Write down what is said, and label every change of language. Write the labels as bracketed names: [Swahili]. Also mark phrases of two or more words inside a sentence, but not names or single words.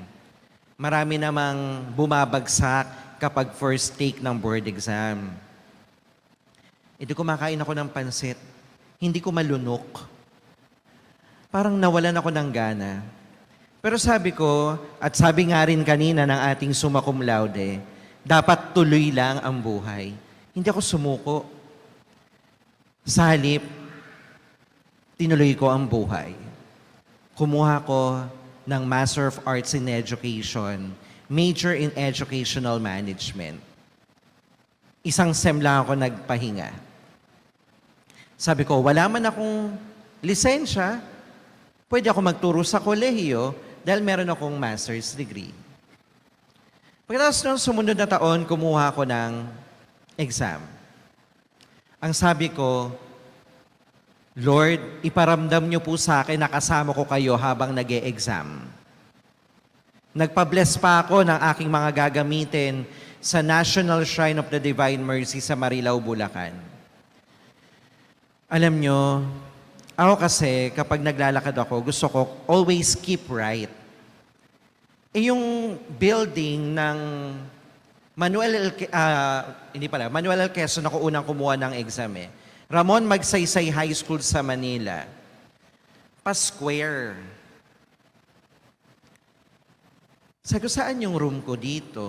[Filipino] Marami namang bumabagsak kapag [English] first take [Filipino] ng [English] board exam. [Filipino] Hindi kumakain ako ng pansit. Hindi ko malunok. Parang nawalan ako ng gana. Pero sabi ko, at sabi nga rin kanina ng ating [Latin] summa cum laude, [Filipino] dapat tuloy lang ang buhay. Hindi ako sumuko. Sa halip, tinuloy ko ang buhay. Kumuha ko ng [English] Master of Arts in Education, major in Educational Management. [Filipino] Isang sem lang ako nagpahinga. Sabi ko, wala man akong lisensya, pwede ako magturo sa kolehiyo dahil meron akong [English] master's degree. [Filipino] Pagkatapos nung sumunod na taon, kumuha ko ng exam. Ang sabi ko, Lord, iparamdam niyo po sa akin na kasama ko kayo habang nag-e-exam. Nagpa-bless pa ako ng aking mga gagamitin sa National Shrine of the Divine Mercy sa Marilao, Bulacan. Alam nyo, ako kasi kapag naglalakad ako, gusto ko [English] always keep right. [Filipino] Yung building ng Manuel L. Quezon ako unang kumuha ng exam eh. Ramon Magsaysay High School sa Manila. Pa-square. Sabi ko, saan yung room ko dito?